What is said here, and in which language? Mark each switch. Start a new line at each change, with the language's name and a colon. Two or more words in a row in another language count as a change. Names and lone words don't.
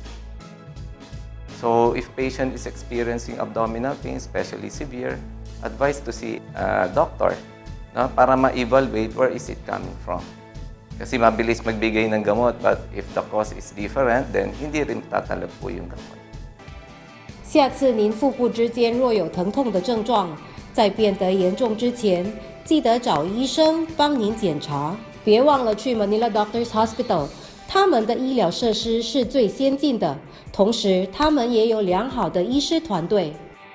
English: So if patient is experiencing abdominal pain, especially severe, advise to see a doctor, no,
Filipino: para ma-evaluate
English: where is it coming from.
Filipino: Kasi mabilis magbigay ng gamot,
English: but if the cause is different, then
Filipino: hindi rin tatalab po yung gamot.
Chinese: 下次您腹部之间若有疼痛的症状，在变得严重之前，记得找医生帮您检查。别忘了去 Manila Doctors Hospital，他们的医疗设施是最先进的，同时他们也有良好的医师团队。